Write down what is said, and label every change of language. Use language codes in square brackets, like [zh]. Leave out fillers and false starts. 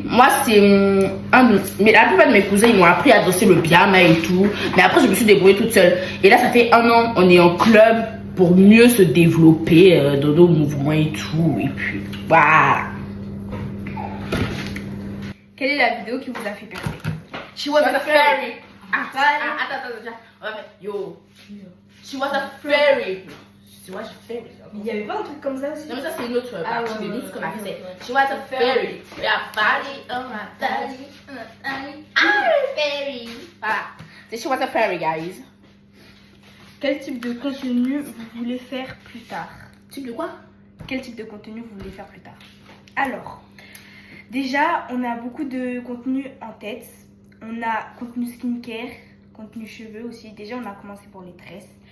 [fr] Moi, c'est mais la plupart de mes cousins, ils m'ont appris à danser le biama et tout. Mais après, je me suis débrouillée toute seule. Et là, ça fait 1 an, on est en club pour mieux se développer dans nos mouvements et tout. Et puis, voilà. Quelle est la vidéo qui vous a fait percer? [en] She was a fairy. Attends. Yo. She was a fairy. She was a fairy. [fr] Il n'y avait pas un truc comme ça aussi? Non, mais ça, c'est une autre partie de nous, ce qu'on a fait. ouais. [en] She was a fairy. We are fairy, oh my daddy, oh my daddy. I'm a fairy. Voilà. [fr] C'est She was a fairy, guys. Quel type de contenu vous voulez faire plus tard? Type de quoi? Quel type de contenu vous voulez faire plus tard? Alors, déjà, on a beaucoup de contenu en tête. On a contenu skincare, contenu cheveux aussi. Déjà, on a commencé pour les tresses.